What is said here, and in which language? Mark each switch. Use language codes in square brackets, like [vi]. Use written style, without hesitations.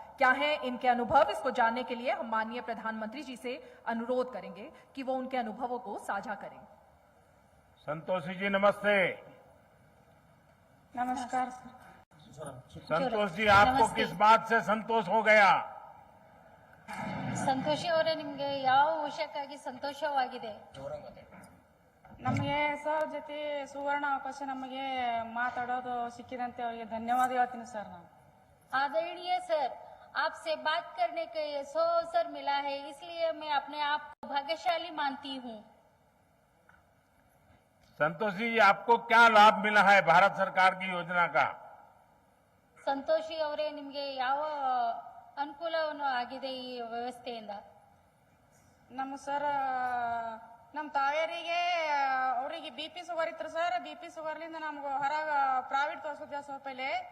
[hi] क्या है इनके अनुभव, इसको जानने के लिए हम माननीय प्रधानमंत्री जी से अनुरोध करेंगे कि वो उनके अनुभवों को साझा करें। संतोषी जी नमस्ते। नमस्कार। संतोष जी, आपको किस बात से संतोष हो गया? [kn] ಸಂತೋಷಿ ಅವರೇ, ನಿಮ್ಗೆ ಯಾವ ವಿಷಯಕ್ಕಾಗಿ ಸಂತೋಷವಾಗಿದೆ? ನಮಗೆ ಸರ್ ಜೊತೆ ಸುವರ್ಣ ಅವಕಾಶ ನಮಗೆ ಮಾತಾಡೋದು ಸಿಕ್ಕಿದಂತೆ ಅವರಿಗೆ ಧನ್ಯವಾದ ಹೇಳ್ತೀನಿ ಸರ್ ನಾನು। [hi] आदरणीय सर, आपसे बात करने का ये अवसर मिला है, इसलिए मैं अपने आप को भाग्यशाली मानती हूँ। संतोष जी, आपको क्या लाभ मिला है भारत सरकार की योजना का? [kn] ಸಂತೋಷಿ ಅವರೇ, ನಿಮ್ಗೆ ಯಾವ ಅನುಕೂಲವನ್ನು ಆಗಿದೆ ಈ ವ್ಯವಸ್ಥೆಯಿಂದ? ನಮ್ಮ ಸರ್ ನಮ್ಮ ತಾಯಿಯರಿಗೆ ಅವರಿಗೆ BP ಶುಗರ್ ಇತ್ತು ಸರ್। BP ಶುಗರ್ಲಿಂದ ನಮ್ಗೆ ಹೊರಗೆ ಪ್ರೈವೇಟ್ ತೋರಿಸೋದು ಸ್ವಲ್ಪ ಪೈಲೆ।